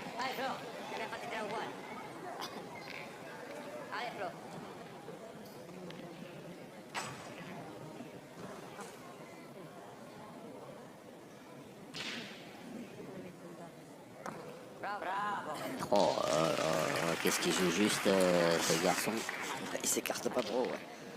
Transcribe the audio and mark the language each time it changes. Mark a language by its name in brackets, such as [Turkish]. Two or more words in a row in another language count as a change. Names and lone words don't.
[Italian] Flo, ne abbiamo fatti tre uguali. Flo. Bravo. [French] Oh, qu'est-ce qu'il joue juste, ce garçon. Il s'écarte pas trop. Ouais.